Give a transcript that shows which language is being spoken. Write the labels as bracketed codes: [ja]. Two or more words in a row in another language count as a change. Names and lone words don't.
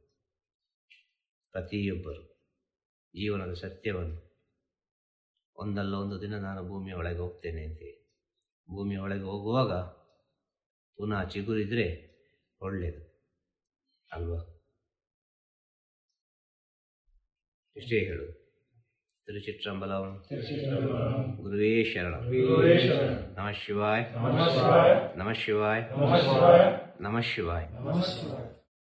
[kn] ಪ್ರತಿಯೊಬ್ಬರು ಜೀವನದ ಸತ್ಯವನ್ನು, ಒಂದಲ್ಲ ಒಂದು ದಿನ ನಾನು ಭೂಮಿಯ ಒಳಗೆ ಹೋಗ್ತೇನೆ ಅಂತೇಳಿ ಭೂಮಿಯ ಒಳಗೆ ಹೋಗುವಾಗ ಪುನಃ ಚಿಗುರಿದ್ರೆ ಒಳ್ಳೆಯದು ಅಲ್ವಾ? ಇಷ್ಟೇ ಹೇಳುದು. ತಿರುಚಿಟ್ರಂಬಲಂ. [sa] ಗುರುವೇ ಶರಣಂ. ನಮಃ ಶಿವಾಯ. ನಮಃ ಶಿವಾಯ. ನಮಃ ಶಿವಾಯ.